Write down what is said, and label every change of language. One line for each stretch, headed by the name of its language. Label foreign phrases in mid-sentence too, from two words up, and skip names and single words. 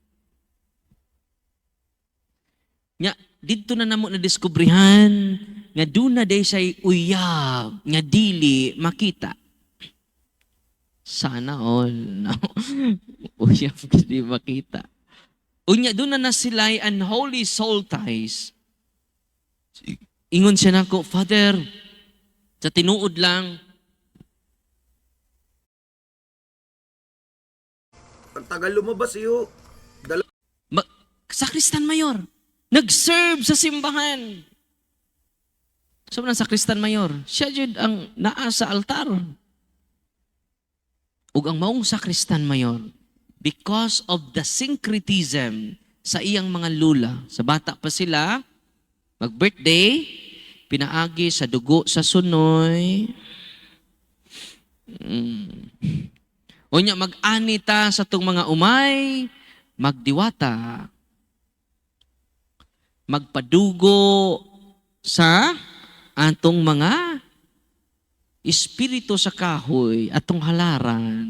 Cebuano: Nga, dito na namo na-discoveryhan nga duna day say uyab, nga dili makita. Sana all. No? Uyab, di makita. Unya, doon na sila'y
English: unholy soul ties.
Cebuano: Ingon siya nako, Father, sa tinuod lang,
Filipino: ang tagal lumabas iyo.
Cebuano: Sakristan Mayor, nag-serve sa simbahan.
Filipino: Sabi ng
Cebuano: Sakristan Mayor, siya jud ang naa sa altar. Ug ang maong Sakristan Mayor,
English: because of the syncretism
Cebuano: sa iyang mga lula, sa bata pa sila, mag-birthday, pinaagi sa dugo sa sunoy. Unya mag-anita sa tong mga umay, magdiwata, magpadugo sa atong mga espiritu sa kahoy, atong halaran.